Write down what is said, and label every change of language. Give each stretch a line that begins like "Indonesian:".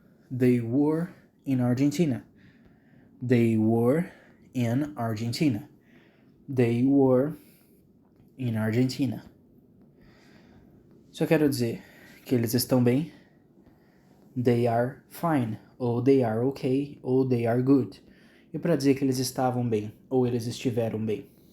English: They were in Argentina. They were in Argentina. They were in Argentina.
Portuguese: Só quero dizer que eles estão bem.
English: They are fine, ou they are okay, ou they are good.
Portuguese: E para dizer que eles estavam bem, ou eles estiveram bem.